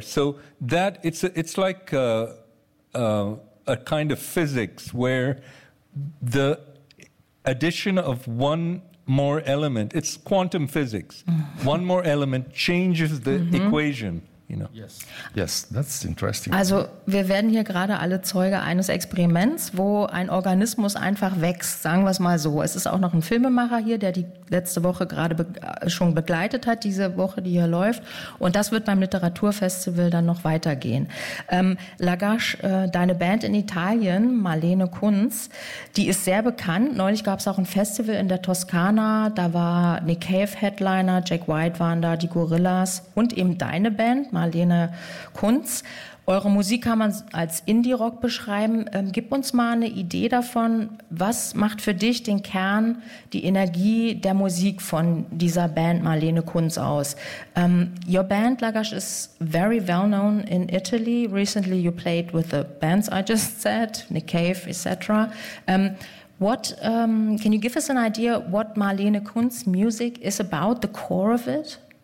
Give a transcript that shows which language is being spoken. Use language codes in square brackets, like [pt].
[en] So that, it's like a kind of physics where the addition of one more element, it's quantum physics, one more element changes the equation, you know. Yes, that's interesting. [de] Also wir werden hier gerade alle Zeuge eines Experiments, wo ein Organismus einfach wächst, sagen wir es mal so. Es ist auch noch ein Filmemacher hier, der die letzte Woche gerade schon begleitet hat, diese Woche, die hier läuft. Und das wird beim Literaturfestival dann noch weitergehen. Lagash, deine Band in Italien, Marlene Kunz, die ist sehr bekannt. Neulich gab es auch ein Festival in der Toskana. Da war Nick Cave Headliner, Jack White waren da, die Gorillas und eben deine Band, Marlene Kunz. Eure Musik kann man als Indie-Rock beschreiben. Gib uns mal eine Idee davon, was macht für dich den Kern, die Energie der Musik von dieser Band Marlene Kunz aus? [en] Your band, Lagash, is very well known in Italy. Recently you played with the bands I just said, Nick Cave, etc. Can you give us an idea what Marlene Kunz's music is about, the core of it?